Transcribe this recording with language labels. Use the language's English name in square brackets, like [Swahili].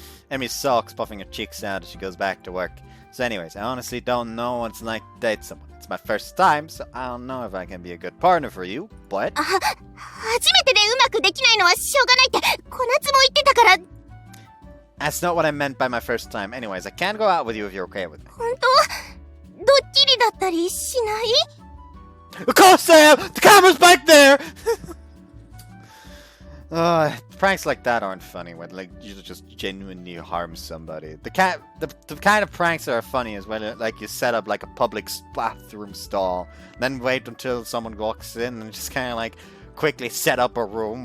[English] Emmy sulks, puffing her cheeks out as she goes back to work. So anyways, I honestly don't know what it's like to date someone. It's my first time, so I don't know if I can be a good partner for you, but... [Japanese] 初めてでうまくできないのはしょうがないって小夏も言ってたから。 [English] That's not what I meant by my first time. Anyways, I can go out with you if you're okay with me. [Japanese] 本当？ドッキリだったりしない？ [English] Of course I am! The camera's back there! Pranks like that aren't funny when like you just genuinely harm somebody. The kind of pranks that are funny is when like you set up like a public bathroom stall, then wait until someone walks in and just kind of like quickly set up a room.